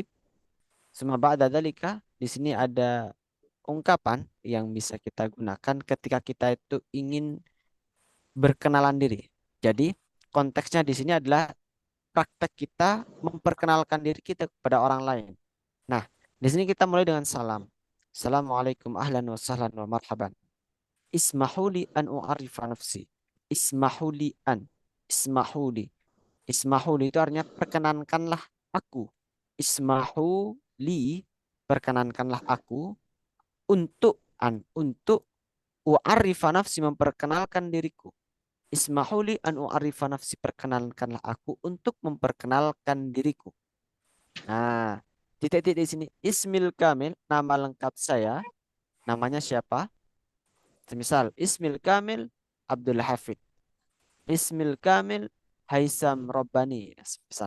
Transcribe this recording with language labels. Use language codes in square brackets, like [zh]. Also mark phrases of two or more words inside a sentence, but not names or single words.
[ar] ثم بعد ذلك, [id] di sini ada ungkapan yang bisa kita gunakan ketika kita itu ingin berkenalan diri. Jadi, konteksnya di sini adalah praktek kita memperkenalkan diri kita kepada orang lain. Nah, di sini kita mulai dengan salam. [ar] السلام عليكم أهلا وسهلا ومرحبا. اسمح لي أن أعرف نفسي. اسمح لي أن. اسمح لي. [id] Ismahuli itu artinya perkenankanlah aku. Ismahuli, perkenankanlah aku untuk [ar] أعرف نفسي, [id] memperkenalkan diriku. [ar] اسمح لي أن أعرف نفسي, [id] perkenalkanlah aku untuk memperkenalkan diriku. Nah, titik-titik di sini. [ar] الاسم الكامل, [id] nama lengkap saya. Namanya siapa? Misal, [ar] الاسم الكامل Abdul Hafid. الاسم الكامل Haisam Robbani. Misal.